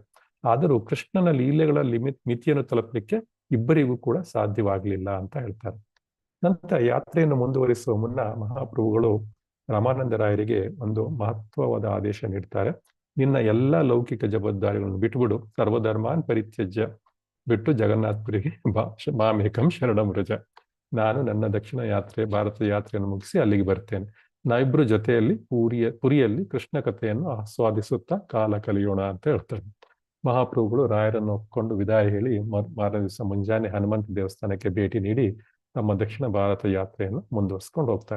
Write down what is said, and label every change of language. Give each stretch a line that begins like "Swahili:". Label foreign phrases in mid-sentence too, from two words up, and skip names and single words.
Kannada: ಆದರೂ ಕೃಷ್ಣನ ಲೀಲೆಗಳ ಮಿತಿಯನ್ನು ತಲುಪಲಿಕ್ಕೆ ಇಬ್ಬರಿಗೂ ಕೂಡ ಸಾಧ್ಯವಾಗಲಿಲ್ಲ ಅಂತ ಹೇಳ್ತಾರೆ. ನಂತರ ಯಾತ್ರೆಯನ್ನು ಮುಂದುವರಿಸುವ ಮುನ್ನ ಮಹಾಪ್ರಭುಗಳು ರಾಮಾನಂದರಾಯರಿಗೆ ಒಂದು ಮಹತ್ವವಾದ ಆದೇಶ ನೀಡ್ತಾರೆ. ನಿನ್ನ ಎಲ್ಲ ಲೌಕಿಕ ಜವಾಬ್ದಾರಿಗಳನ್ನು ಬಿಟ್ಟುಬಿಡು,
Sanskrit: ಸರ್ವಧರ್ಮಾನ್ ಪರಿತ್ಯಜ್ಯ,
Kannada: ಬಿಟ್ಟು ಜಗನ್ನಾಥಪುರಿಗೆ
Sanskrit: ಮಾಮೇಕಂ ಶರಣಂ ವ್ರಜ.
Kannada: ನಾನು ನನ್ನ ದಕ್ಷಿಣ ಯಾತ್ರೆ ಭಾರತದ ಯಾತ್ರೆಯನ್ನು ಮುಗಿಸಿ ಅಲ್ಲಿಗೆ ಬರ್ತೇನೆ. ನಾವಿಬ್ರು ಜೊತೆಯಲ್ಲಿ ಪುರಿಯಲ್ಲಿ ಕೃಷ್ಣ ಕಥೆಯನ್ನು ಆಸ್ವಾದಿಸುತ್ತಾ ಕಾಲ ಕಲಿಯೋಣ ಅಂತ ಹೇಳ್ತಾರೆ. ಮಹಾಪ್ರಭುಗಳು ರಾಯರನ್ನು ಒಪ್ಪಿಕೊಂಡು ವಿದಾಯ ಹೇಳಿ ಮಾರನೇ ದಿವಸ ಮುಂಜಾನೆ ಹನುಮಂತ ದೇವಸ್ಥಾನಕ್ಕೆ ಭೇಟಿ ನೀಡಿ ತಮ್ಮ ದಕ್ಷಿಣ ಭಾರತ ಯಾತ್ರೆಯನ್ನು ಮುಂದುವರಿಸಿಕೊಂಡು ಹೋಗ್ತಾರೆ.